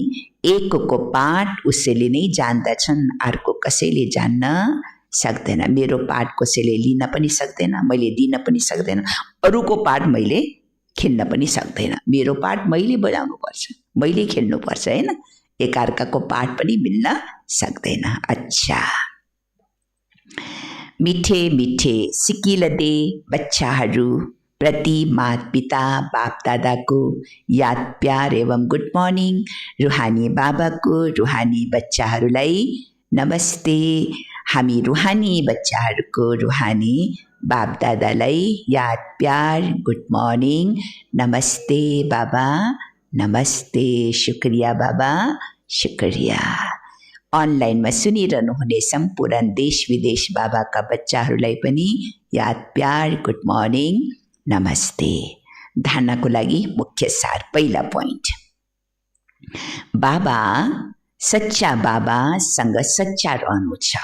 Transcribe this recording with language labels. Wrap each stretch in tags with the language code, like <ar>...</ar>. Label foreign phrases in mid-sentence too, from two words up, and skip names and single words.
<ne>एकको पाठ उसैले नै जान्दछन्, अर्को कसैले जान्न सक्दैन। मेरो पाठ कसैले लिन पनि सक्दैन, मैले दिन पनि सक्दैन। अरूको पाठ मैले खेल्न पनि सक्दैन। मेरो पाठ मैले बजाउनु पर्छ, मैले खेल्नु पर्छ हैन। एकअर्काको पाठ पनि मिल्न सक्दैन। अच्छा,</ne> <hi>मिठे मिठे सिकिलदे</hi> <ne>बच्चाहरू प्रति माता पिता बाप दादाको याद प्यार एवं</ne> <en>good morning.</en> <ne>रुहानी बाबाको रुहानी बच्चाहरूलाई नमस्ते। हामी रुहानी बच्चाहरूको रुहानी बाप दादालाई याद प्यार</ne> <en>good morning,</en> <ne>नमस्ते बाबा, नमस्ते, शुक्रिया बाबा, शुक्रिया। अनलाइनमा सुनिरहनुहुने सम्पूर्ण देश विदेश बाबाका बच्चाहरूलाई पनि याद प्यार</ne> <en>good morning,</en> <ne>नमस्ते। धारणाको लागि मुख्य सार। पहिला पोइन्ट, बाबा सच्चा बाबासँग सच्चा रहनु छ।</ne>